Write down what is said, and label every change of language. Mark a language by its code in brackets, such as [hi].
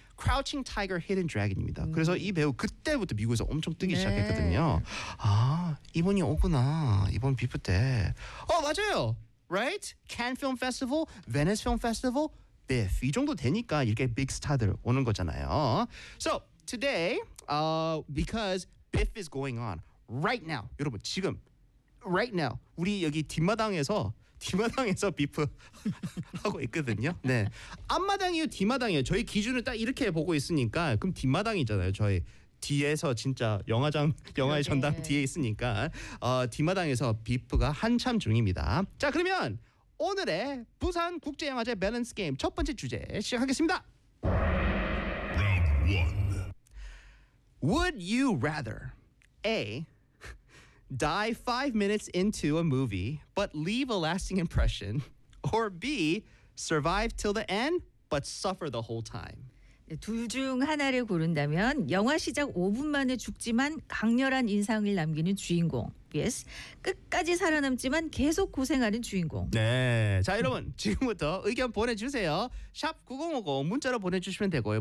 [ko] Crouching Tiger, Hidden Dragon입니다. 그래서 이 배우 그때부터 미국에서 엄청 뜨기 네. 시작했거든요. 아, 이번이 오구나. 이번 비프 때. 어, 맞아요. Right? Cannes Film Festival, Venice Film Festival, Biff. 이 정도 되니까 이렇게 빅 스타들 오는 거잖아요. [en] So, today, because Biff is going on right now. [ko] 여러분, 지금, [en] right now. [ko] 우리 여기 뒷마당에서 비프 하고 있거든요. 네. 앞마당이요, 뒷마당이요. 저희 기준을 딱 이렇게 보고 있으니까 그럼 뒷마당이잖아요. 저희 뒤에서 진짜 영화장, 영화의 네. 전당 뒤에 있으니까 뒷마당에서 비프가 한참 중입니다. 자, 그러면 오늘의 부산 국제 영화제 밸런스 게임 첫 번째 주제 시작하겠습니다. [en] Would you rather A die 5 minutes into a movie, but leave a lasting impression, or B, survive till the end, but suffer the whole time. [ko] 둘 중 하나를 고른다면 영화 시작 5분 만에 죽지만 강렬한 인상을 남기는 주인공 vs 끝까지 살아남지만 계속 고생하는 주인공. 네. 자, 여러분 지금부터 의견 보내주세요. 샵 9050 문자로 보내주시면 되고요.